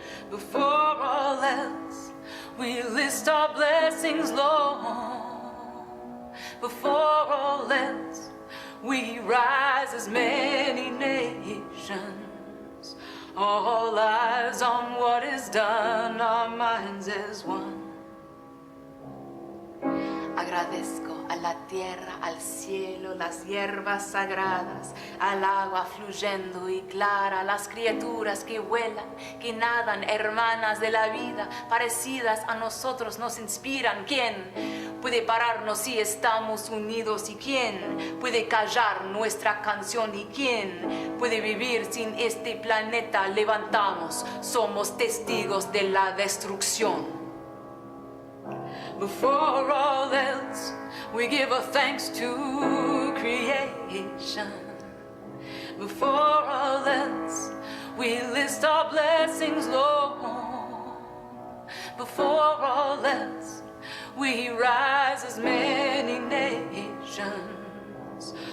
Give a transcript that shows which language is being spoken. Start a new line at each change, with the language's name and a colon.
English: Before all else, we list our blessings, Lord. Before all else, we rise as many nations. All eyes on what is done, our minds as one.
Spanish: Agradezco a la tierra, al cielo, las hierbas sagradas, al agua fluyendo y clara, las criaturas que vuelan, que nadan, hermanas de la vida, parecidas a nosotros, nos inspiran. ¿Quién puede pararnos si estamos unidos? ¿Y quién puede callar nuestra canción? ¿Y quién puede vivir sin este planeta? Levantamos, somos testigos de la destrucción.
English: Before all else, we give a thanks to creation. Before all else, we list our blessings, Lord. Before all else, we rise as many nations.